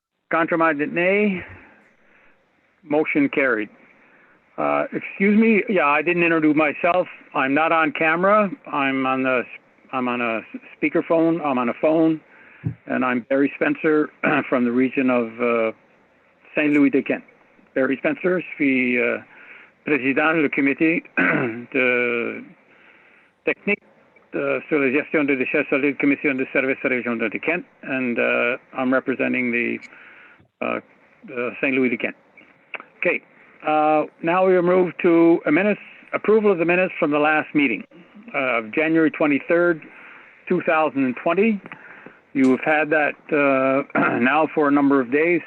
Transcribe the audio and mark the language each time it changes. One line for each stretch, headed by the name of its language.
English: Contra minded nay. Motion carried. Excuse me. Yeah, I didn't introduce myself. I'm not on camera. I'm on a speakerphone. I'm on a phone, and I'm Barry Spencer from the region of Saint Louis de Kent.
French: Barry Spencer, je suis président du comité de technique sur la gestion des déchets solides, Commission de services régionaux de Kent, and I'm representing the Saint Louis de Kent.
English: Okay, now we will move to approval of the minutes from the last meeting of January 23rd, 2020. You have had that now for a number of days.